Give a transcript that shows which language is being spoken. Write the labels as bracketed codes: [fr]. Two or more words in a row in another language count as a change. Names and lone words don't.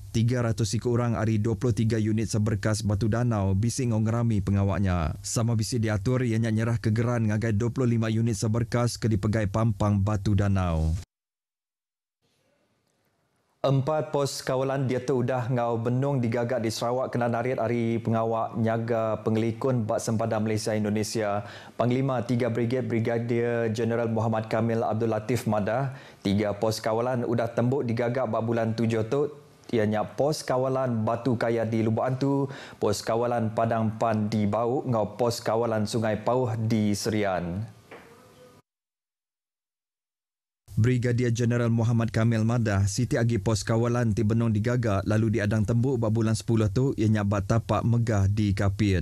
[iba] 300 ikut orang hari 23 unit Seberkas Batu Danau bising ngau ngerami pengawaknya. Sama bisi diatur ianya nyerah kegeran ngagai 25 unit Seberkas ke dipegai Pampang Batu Danau. 4 [ms] pos kawalan [iba] dia tu udah ngau benung digagak di Sarawak kena narit hari pengawak nyaga pengelikun bak sempadan Malaysia Indonesia. Panglima 3 Brigade Brigadier General Muhammad Kamil Abdul Latif Madah, 3 [ms] pos kawalan [iba] udah tembuk digagak bak bulan 7 tu. Ianya [ms] pos kawalan [iba] Batu Kaya di Lubuk Antu, [ms] pos kawalan [iba] Padang Pan di Bau, ngau [ms] pos kawalan [iba] Sungai Pauh di Serian. Brigadier General Muhammad Kamil Madah, Siti agi [ms] pos kawalan [iba] ti benung digagak lalu diadang tembuk bak bulan 10 tu ianya bak tapak megah di Kapit.